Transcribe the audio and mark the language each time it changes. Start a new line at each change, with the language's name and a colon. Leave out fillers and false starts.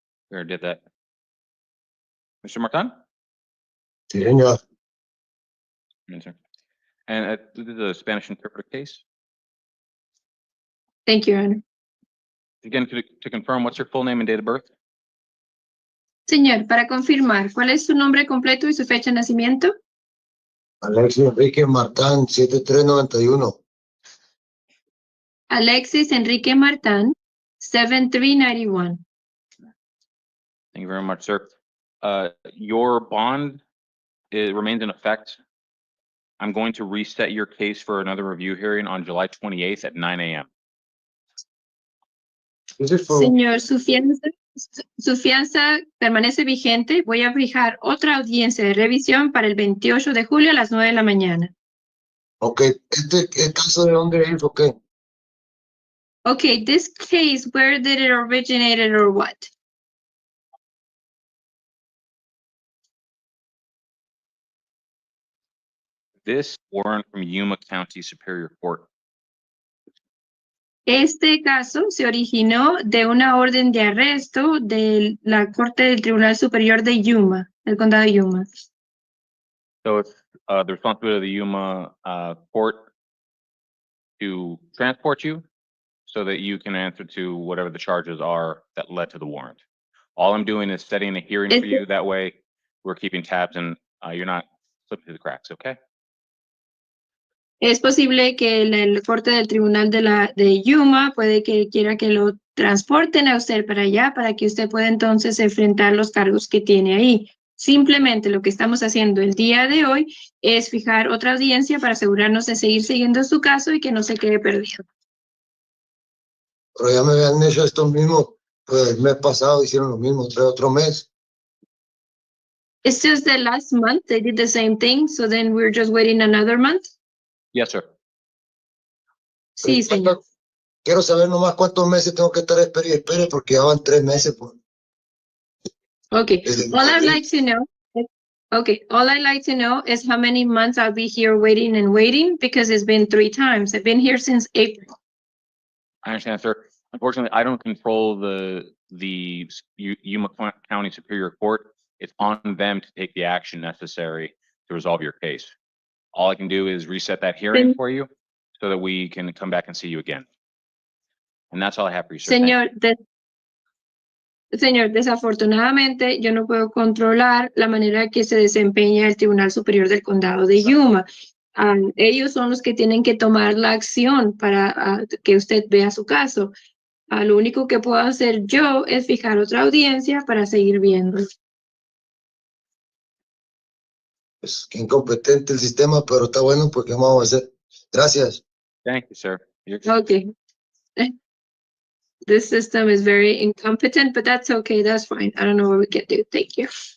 English: We already did that. Mr. Martan?
Spanish: Sí, señor.
English: Yes, sir. And this is a Spanish interpreter case. Thank you, Your Honor. Again, to confirm, what's your full name and date of birth?
Spanish: Señor, para confirmar, ¿cuál es su nombre completo y su fecha de nacimiento? Alexis Enrique Martan, 7391.
English: Alexis Enrique Martan, 7391. Thank you very much, sir. Your bond remains in effect. I'm going to reset your case for another review hearing on July 28th at 9 a.m. Is it for
Spanish: Señor, su fianza Su fianza permanece vigente. Voy a fijar otra audiencia de revisión para el 28 de julio a las 9 de la mañana. Ok, ¿el caso de dónde es o qué?
English: Okay, this case, where did it originate or what? This warrant from Yuma County Superior Court. Este caso se originó de una orden de arresto de la Corte del Tribunal Superior de Yuma, el condado de Yuma. So it's the responsibility of the Yuma court to transport you so that you can answer to whatever the charges are that led to the warrant. All I'm doing is setting a hearing for you. That way we're keeping tabs and you're not slipping through the cracks, okay?
Spanish: Es posible que la Corte del Tribunal de Yuma puede que quiera que lo transporten a usted para allá para que usted pueda entonces enfrentar los cargos que tiene ahí. Simplemente lo que estamos haciendo el día de hoy es fijar otra audiencia para asegurarnos de seguir siguiendo su caso y que no se quede perdido. Pero ya me habían hecho esto mismo, pues el mes pasado hicieron lo mismo, otro mes.
English: It's just the last month they did the same thing, so then we're just waiting another month. Yes, sir.
Spanish: Sí, señor. Quiero saber nomás cuántos meses tengo que estar espere, porque ya van 3 meses. Pues.
English: Okay, all I'd like to know. Okay, all I'd like to know is how many months I'll be here waiting and waiting because it's been 3 times. I've been here since April. I understand, sir. Unfortunately, I don't control the Yuma County Superior Court. It's on them to take the action necessary to resolve your case. All I can do is reset that hearing for you so that we can come back and see you again. And that's all I have for you, sir.
Spanish: Señor, desafortunadamente yo no puedo controlar la manera que se desempeña el Tribunal Superior del Condado de Yuma. Ellos son los que tienen que tomar la acción para que usted vea su caso. Lo único que puedo hacer yo es fijar otra audiencia para seguir viendo. Pues qué incompetente el sistema, pero está bueno porque vamos a hacer. Gracias.
English: Thank you, sir. Okay. This system is very incompetent, but that's okay. That's fine. I don't know what we can do. Thank you.